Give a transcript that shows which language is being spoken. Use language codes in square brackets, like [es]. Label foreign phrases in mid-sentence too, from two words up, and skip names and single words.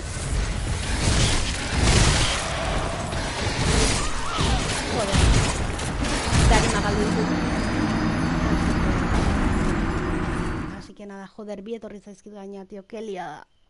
[es] Joder. [eu] Darima galdu ditut. [es] Así que nada, joder, [eu] bi etorri zaizkit gaina, [es] tío, que liada.